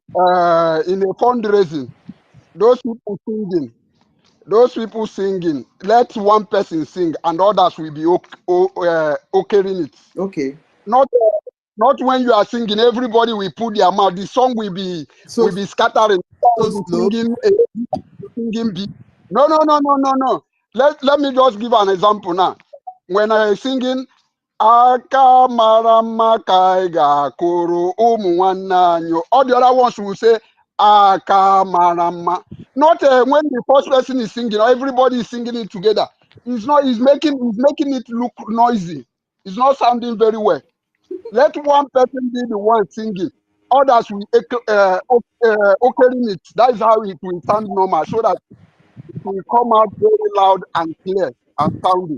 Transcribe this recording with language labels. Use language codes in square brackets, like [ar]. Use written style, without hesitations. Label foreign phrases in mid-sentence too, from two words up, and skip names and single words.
[en] In a fundraising, those people singing, let one person sing and others will be okaying it. Okay. Not when you are singing, everybody will put their mouth. The song will be scattering. So slow. Singing beat. No. Let me just give an example now. When I singing, [ig] aka mara mma ka anyị ga-akụrụ ụmụ nwanne anyị. [en] All the other ones will say [ig] aka mara mma. [en] Not when the first person is singing, everybody is singing it together. It's making it look noisy. It's not sounding very well. Let one person be the one singing. Others will okaying it. That is how it will sound normal, so that it will come out very loud and clear and sounding.